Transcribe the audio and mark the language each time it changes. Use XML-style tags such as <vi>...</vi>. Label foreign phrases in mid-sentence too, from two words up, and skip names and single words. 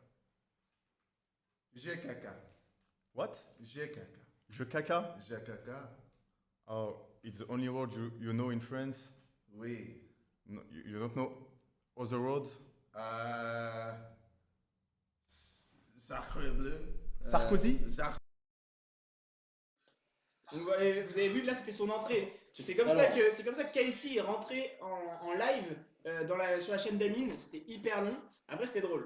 <fr>J'ai caca.</fr> <en>What?</en> <fr>J'ai caca. Je caca? J'ai caca.</fr> <en>Oh, it's the only word you know in France.</en> <fr>Oui.</fr> <en>No, you don't know other words?</en> <fr>Sacre bleu. Sarkozy? Donc, vous avez vu, là, c'était son entrée. C'est comme ça que Casey est rentré en live sur la chaîne d'Amine. C'était hyper long. Après, c'était drôle.</fr>